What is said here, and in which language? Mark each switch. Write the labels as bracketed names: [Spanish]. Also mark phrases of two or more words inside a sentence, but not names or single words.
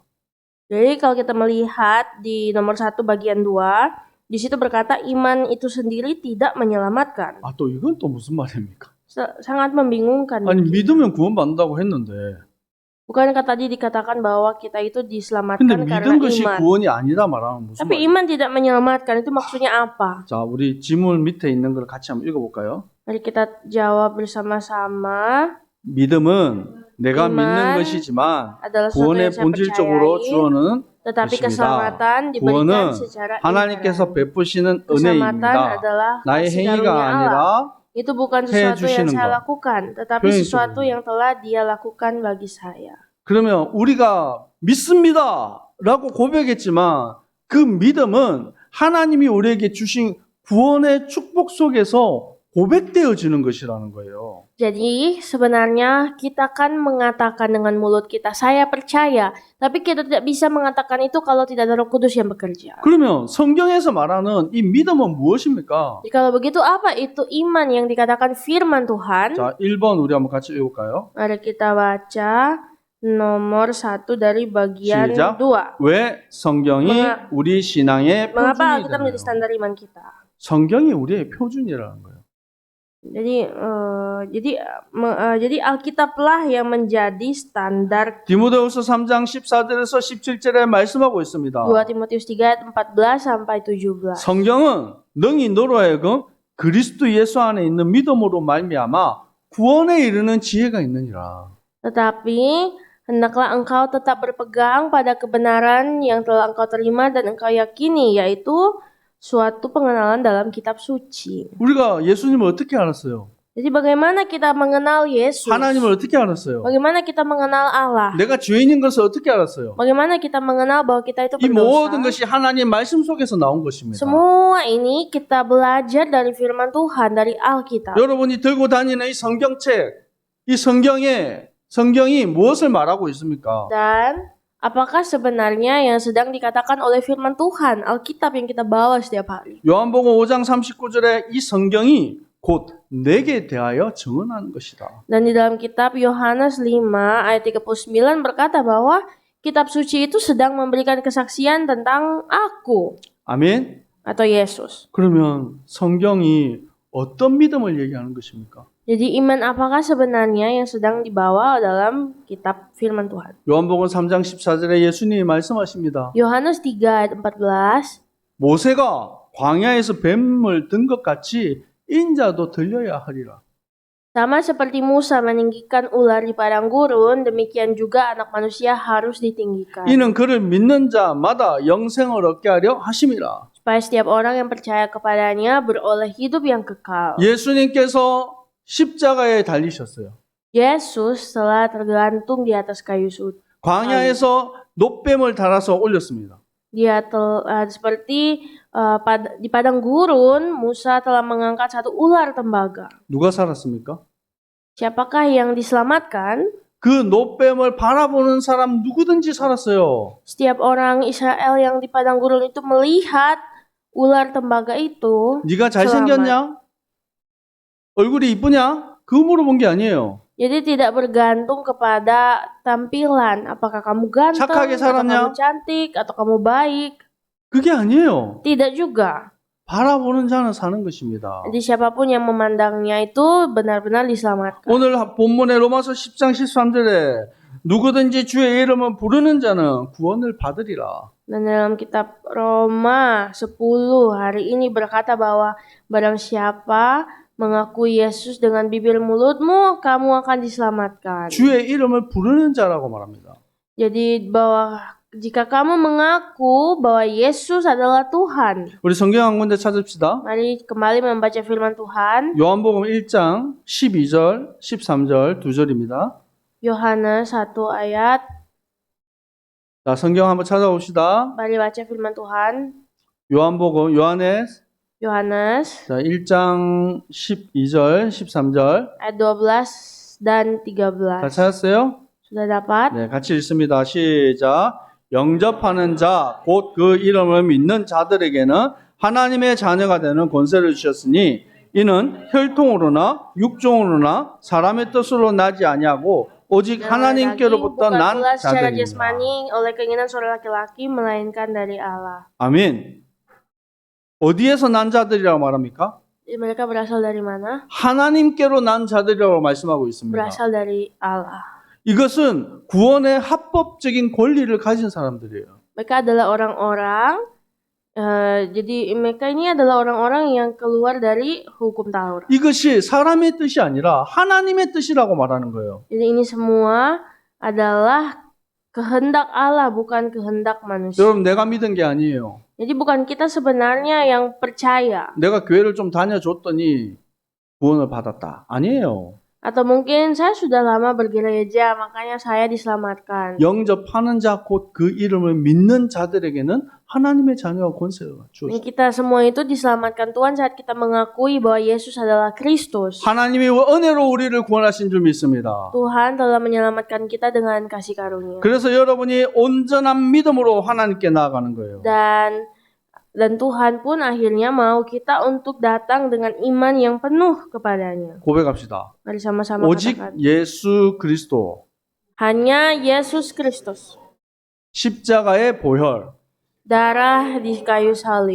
[Indonesian] Jadi kalau kita melihat di nomor 1 bagian 2, di situ berkata iman itu sendiri tidak menyelamatkan. [Korean] 아, 또 이건 또 무슨 말입니까? [Indonesian] Sangat membingungkan. [Korean] 아니 믿으면 구원받는다고 했는데 [Indonesian] Bukankah tadi dikatakan bahwa kita itu [Korean] 근데 [Indonesian] diselamatkan karena [Korean] 믿은 것이 [Indonesian] iman? [Korean] 구원이 아니다 말하면 무슨 [Indonesian] Tapi [Korean] 말이에요? [Indonesian] iman tidak menyelamatkan, itu maksudnya apa? [Korean] 자, 우리 지문 밑에 있는 걸 같이 한번 읽어볼까요? [Indonesian] Mari kita jawab bersama-sama. [Korean] 믿음은 내가 이만 믿는 것이지만 [Indonesian] Adalah sesuatu [Korean] 구원의 [Indonesian] yang saya [Korean] 본질적으로 [Indonesian] percayai, [Korean] 주어는 [Indonesian] tetapi [Korean] 것입니다. [Indonesian] keselamatan diberikan [Korean] 구원은 [Indonesian] secara [Korean] 하나님께서 [Indonesian] inherent. [Korean] 베푸시는 [Indonesian] Keselamatan [Korean] 은혜입니다. [Indonesian] adalah [Korean] 나의 [Indonesian] kasih [Korean] 행위가 [Indonesian] karunia Allah. [Korean] 아니라 [Indonesian] Itu bukan [Korean] 해 [Indonesian] sesuatu yang [Korean] 주시는 [Indonesian] saya [Korean] 것. [Indonesian] lakukan, tetapi [Korean] 표현이 [Indonesian] sesuatu [Korean] 좀- [Indonesian] yang telah Dia lakukan bagi saya. [Korean] 그러면 우리가 믿습니다 라고 고백했지만 그 믿음은 하나님이 우리에게 주신 구원의 축복 속에서 고백되어지는 것이라는 거예요. [Indonesian] Jadi sebenarnya kita kan mengatakan dengan mulut kita, saya percaya. Tapi kita tidak bisa mengatakan itu kalau tidak ada Roh Kudus yang bekerja. [Korean] 그러면 성경에서 말하는 이 믿음은 무엇입니까? [Indonesian] Jadi kalau begitu apa itu iman yang dikatakan firman Tuhan? [Korean] 자, 1번 우리 한번 같이 읽을까요? [Indonesian] Mari kita baca nomor 1 dari bagian [Korean] 시작. 2. 왜 성경이 우리 신앙의 [Indonesian] Mengapa [Korean] 표준이 [Indonesian] Alkitab menjadi [Korean] 되나요? [Indonesian] standar iman kita? [Korean] 성경이 우리의 표준이라는 거예요. [Indonesian] Jadi Alkitablah yang menjadi standar. [Korean] 디모데후서 3장 14절에서 17절에 말씀하고 있습니다. [Indonesian] 2 Timotius 3 ayat 14 sampai 17. [Korean] 성경은 너희 너로 하여금 그리스도 예수 안에 있는 믿음으로 말미암아 구원에 이르는 지혜가 있느니라. [Indonesian] Tetapi hendaklah engkau tetap berpegang pada kebenaran yang telah engkau terima dan engkau yakini, yaitu suatu pengenalan dalam kitab suci. [Korean] 우리가 예수님을 어떻게 알았어요? [Indonesian] Jadi bagaimana kita mengenal Yesus? [Korean] 하나님을 어떻게 알았어요? [Indonesian] Bagaimana kita mengenal Allah? [Korean] 내가 죄인인 것을 어떻게 알았어요? [Indonesian] Bagaimana kita mengenal bahwa kita itu [Korean] 이 모든 [Indonesian] berdosa? [Korean] 것이 하나님 말씀 속에서 나온 것입니다. [Indonesian] Semua ini kita belajar dari firman Tuhan, dari Alkitab. [Korean] 여러분이 들고 다니는 이 성경책, 이 성경이 무엇을 말하고 있습니까? [Indonesian] Dan apakah sebenarnya yang sedang dikatakan oleh firman Tuhan, Alkitab yang kita bawa setiap hari? [Korean] 요한복음 5장 39절에 이 성경이 곧 내게 대하여 증언하는 것이다. [Indonesian] Dan di dalam kitab Yohanes 5 ayat 39 berkata bahwa kitab suci itu sedang memberikan kesaksian tentang aku [Korean] 아멘. [Indonesian] atau Yesus. [Korean] 그러면 성경이 어떤 믿음을 얘기하는 것입니까? [Indonesian] Jadi iman apakah sebenarnya yang sedang dibawa dalam kitab firman Tuhan? [Korean] 요한복음 3장 14절에 예수님이 말씀하십니다. [Indonesian] Yohanes 3 ayat 14. [Korean] 모세가 광야에서 뱀을 든 것 같이 인자도 들려야 하리라. [Indonesian] Sama seperti Musa meninggikan ular di padang gurun, demikian juga anak manusia harus ditinggikan. [Korean] 이는 그를 믿는 자마다 영생을 얻게 하려 하심이라. [Indonesian] Supaya setiap orang yang percaya kepadanya beroleh hidup yang kekal. [Korean] 예수님께서 십자가에 달리셨어요. [Indonesian] Yesus telah tergantung di atas kayu salib. [Korean] 광야에서 놋뱀을 달아서 올렸습니다. [Indonesian] Dia seperti di padang gurun, Musa telah mengangkat satu ular tembaga. [Korean] 누가 살았습니까? [Indonesian] Siapakah yang diselamatkan? [Korean] 그 놋뱀을 바라보는 사람 누구든지 살았어요. [Indonesian] Setiap orang Israel yang di padang gurun itu melihat ular tembaga itu. [Korean] 네가 잘생겼냐? 얼굴이 이쁘냐? 그거 물어본 게 아니에요. [Indonesian] Jadi tidak bergantung kepada tampilan, apakah kamu ganteng, [Korean] 착하게 [Indonesian] atau [Korean] 살았냐? [Indonesian] kamu cantik, atau kamu baik. [Korean] 그게 아니에요. [Indonesian] Tidak juga. [Korean] 바라보는 자는 사는 것입니다. [Indonesian] Jadi siapapun yang memandangnya itu benar-benar diselamatkan. [Korean] 오늘 본문의 로마서 10장 13절에 누구든지 주의 이름을 부르는 자는 구원을 받으리라. [Indonesian] Dan dalam kitab Roma 10 hari ini berkata bahwa barang siapa mengakui Yesus dengan bibir mulutmu, kamu akan diselamatkan. [Korean] 주의 이름을 부르는 자라고 말합니다. [Indonesian] Jadi bahwa jika kamu mengaku bahwa Yesus adalah Tuhan. [Korean] 우리 성경 한 군데 찾읍시다. [Indonesian] Mari kembali membaca firman Tuhan. [Korean] 요한복음 1장 12절, 13절 두 절입니다. [Indonesian] Yohanes 1 ayat. [Korean] 자, 성경 한번 찾아봅시다. [Indonesian] Mari baca firman Tuhan. [Korean] 요한복음, [Indonesian] Yohanes [Korean] 자, 1장 12절, 13절. [Indonesian] ayat 12 dan 13. [Korean] 다 찾았어요? [Indonesian] Sudah dapat? [Korean] 네, 같이 읽습니다. 시작. 영접하는 자, 곧 그 이름을 믿는 자들에게는 하나님의 자녀가 되는 권세를 주셨으니 이는 혈통으로나 육종으로나 사람의 뜻으로 나지 아니하고 오직 하나님께로부터 [Indonesian] bukan [Korean] 난 [Indonesian] pula secara [Korean] 자들이니라. [Indonesian] jasmani oleh keinginan seorang laki-laki melainkan dari Allah. [Korean] 아멘. 어디에서 난 자들이라고 말합니까? [Indonesian] Mereka berasal dari mana? [Korean] 하나님께로 난 자들이라고 말씀하고 있습니다. [Indonesian] Berasal dari Allah. [Korean] 이것은 구원의 합법적인 권리를 가진 사람들이에요. [Indonesian] Mereka adalah orang-orang jadi mereka ini adalah orang-orang yang keluar dari hukum Taurat. [Korean] 이것이 사람의 뜻이 아니라 하나님의 뜻이라고 말하는 거예요. [Indonesian] Jadi ini semua adalah kehendak Allah, bukan kehendak manusia. [Korean] 여러분, 내가 믿은 게 아니에요. [Indonesian] Jadi bukan kita sebenarnya yang percaya. [Korean] 내가 교회를 좀 다녀줬더니 구원을 받았다. 아니에요. [Indonesian] Atau mungkin saya sudah lama bergereja, makanya saya diselamatkan. [Korean] 영접하는 자 곧 그 이름을 믿는 자들에게는 하나님의 자녀와 권세가 [Indonesian] Dan [Korean] 주어졌어요. [Indonesian] kita semua itu diselamatkan Tuhan saat kita mengakui bahwa Yesus adalah Kristus. [Korean] 하나님이 은혜로 우리를 구원하신 줄 믿습니다. [Indonesian] Tuhan telah menyelamatkan kita dengan kasih karunia. [Korean] 그래서 여러분이 온전한 믿음으로 하나님께 나아가는 거예요. [Indonesian] Dan Tuhan pun akhirnya mau kita untuk datang dengan iman yang penuh kepadanya. [Korean] 고백합시다. [Indonesian] Mari sama-sama [Korean] 오직 [Indonesian] katakan. [Korean] 예수 그리스도 [Indonesian] Hanya Yesus Kristus. [Korean] 십자가의 보혈. [Indonesian] Darah di kayu salib.